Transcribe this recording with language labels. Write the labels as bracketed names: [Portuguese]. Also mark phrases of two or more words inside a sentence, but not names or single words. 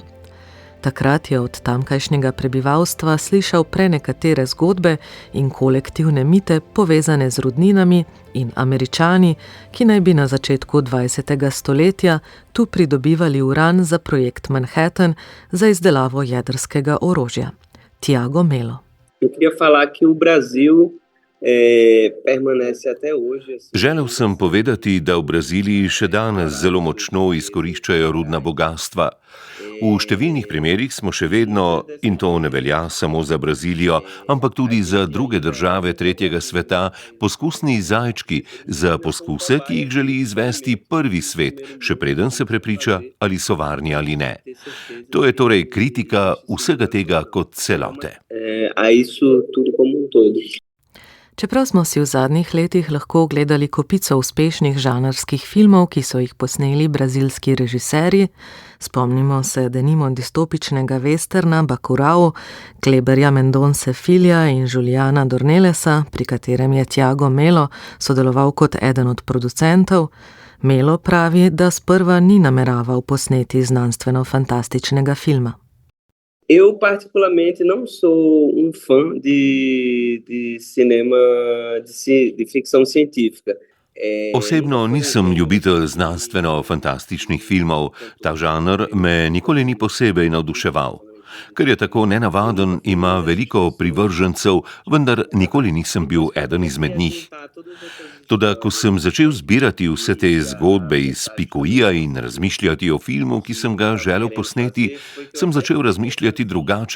[Slovenian] Takrat je od tamkajšnjega prebivalstva slišal prenekatere zgodbe in kolektivne mite povezane z rudninami in Američani, ki naj bi na začetku 20. stoletja tu pridobivali uran za projekt Manhattan za izdelavo jedrskega orožja. Tiago Melo. [Portuguese] Eu queria falar que o Brasil permanece até hoje. [Slovenian] Želel sem povedati, da v Braziliji še danes zelo močno izkoriščajo rudna bogastva. V številnih primerih smo še vedno, in to ne velja samo za Brazilijo, ampak tudi za druge države tretjega sveta, poskusni zajčki za poskuse, ki jih želi izvesti prvi svet, še preden se prepriča, ali so varni ali ne. To je torej kritika vsega tega kot celote. [Portuguese] A isso tudo como todo. [Slovenian] Čeprav smo si v zadnjih letih lahko ogledali kopico uspešnih žanrskih filmov, ki so jih posneli brazilski režiserji, spomnimo se denimo distopičnega westerna Bacurau, Kleberja Mendonce Filha in Juliana Dornellesa, pri katerem je Tiago Melo sodeloval kot eden od producentov, Melo pravi, da sprva ni nameraval posneti znanstveno-fantastičnega filma. [Portuguese] Eu, particularmente, não sou fã de cinema, de ficção científica. [Slovenian] Osebno nisem ljubitelj znanstveno-fantastičnih filmov, ta žanr me nikoli ni posebej navduševal. Ker je tako nenavaden, ima veliko privržencev, vendar nikoli nisem bil eden izmed njih. Toda, ko sem začel zbirati vse te zgodbe iz Picuija in razmišljati o filmu, ki sem ga želel posneti, sem začel razmišljati drugače.